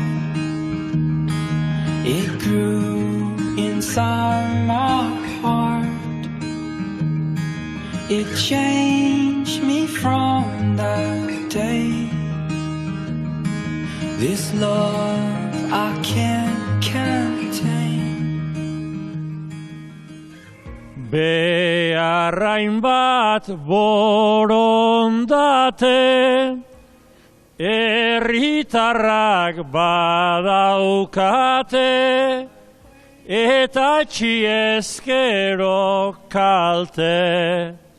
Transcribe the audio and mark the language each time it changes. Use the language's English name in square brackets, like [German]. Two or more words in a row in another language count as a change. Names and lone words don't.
[English] It grew inside my heart. It changed me from that day. This love I can't contain. [Basque] Beharrain bat borondate, herritarrak badaukate, eta txiezkero kalte.